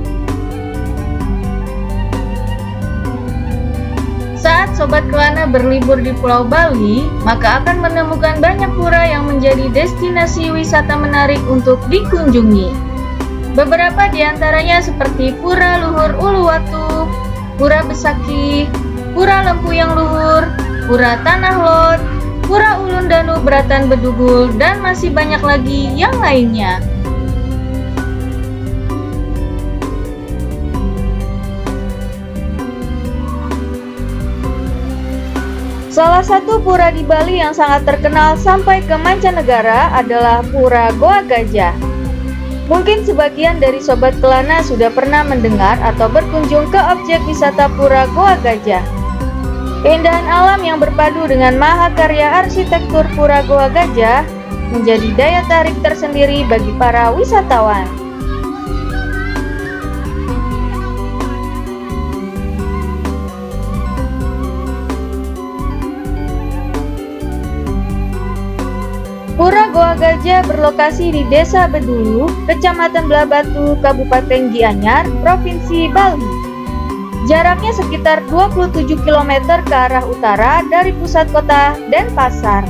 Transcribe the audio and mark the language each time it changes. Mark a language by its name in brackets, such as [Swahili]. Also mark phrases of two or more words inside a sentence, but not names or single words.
[Indonesian] Saat Sobat Kelana berlibur di Pulau Bali, maka akan menemukan banyak pura yang menjadi destinasi wisata menarik untuk dikunjungi. Beberapa di antaranya seperti Pura Luhur Uluwatu, Pura Besaki, Pura Lempuyang Luhur, Pura Tanah Lot, Pura Ulun Danu Beratan Bedugul, dan masih banyak lagi yang lainnya. Salah satu pura di Bali yang sangat terkenal sampai ke mancanegara adalah Pura Goa Gajah. Mungkin sebagian dari Sobat Kelana sudah pernah mendengar atau berkunjung ke objek wisata Pura Goa Gajah. Keindahan alam yang berpadu dengan mahakarya arsitektur Pura Goa Gajah menjadi daya tarik tersendiri bagi para wisatawan. Pura Goa Gajah berlokasi di Desa Bedulu, Kecamatan Blabatu, Kabupaten Gianyar, Provinsi Bali. Jaraknya sekitar 27 km ke arah utara dari pusat kota Denpasar.